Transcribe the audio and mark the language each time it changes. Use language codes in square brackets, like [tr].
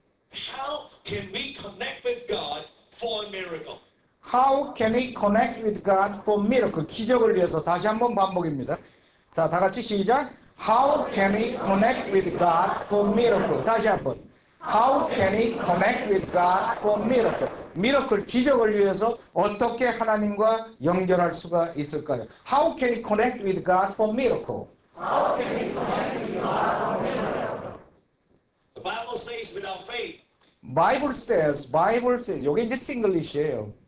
[en] How can we connect with God for a miracle? How can we connect with God for miracle? [ko] 기적을 위해서. 다시 한번 반복입니다. 자, 다 같이 시작. [en] How can we connect with God for miracle? [ko] 다시 한번. [en] How can we connect with God for miracle? [ko] 미러클, 기적을 위해서 어떻게 하나님과 연결할 수가 있을까요? [en] How can we connect with God for miracle? How can we connect with God for miracle? The Bible says without faith, Bible says, [ko] 요게 이제 싱글리시예요.